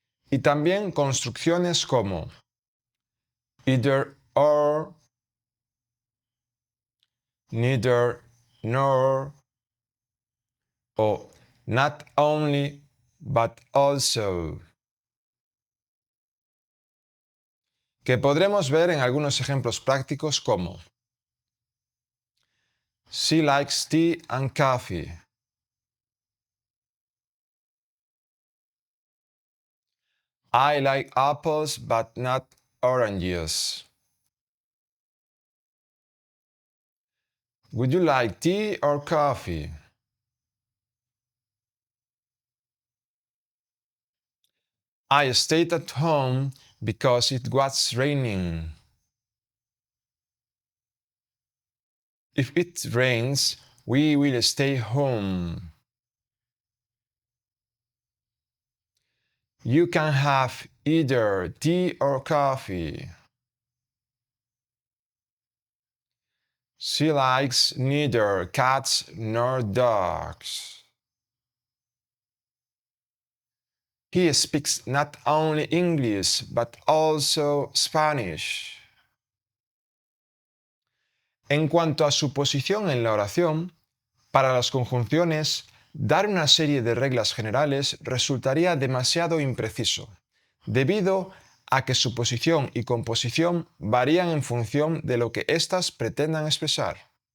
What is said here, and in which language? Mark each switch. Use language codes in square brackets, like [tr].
[es] Y también construcciones como either or, neither nor, o not only but also, que podremos ver en algunos ejemplos prácticos como [en] She likes tea and coffee. I like apples but not oranges. Would you like tea or coffee? I stayed at home because it was raining. If it rains, we will stay home. You can have either tea or coffee. She likes neither cats nor dogs. He speaks not only English but also Spanish. [es] En cuanto a su posición en la oración, para las conjunciones, dar una serie de reglas generales resultaría demasiado impreciso, debido a que su posición y composición varían en función de lo que éstas pretendan expresar.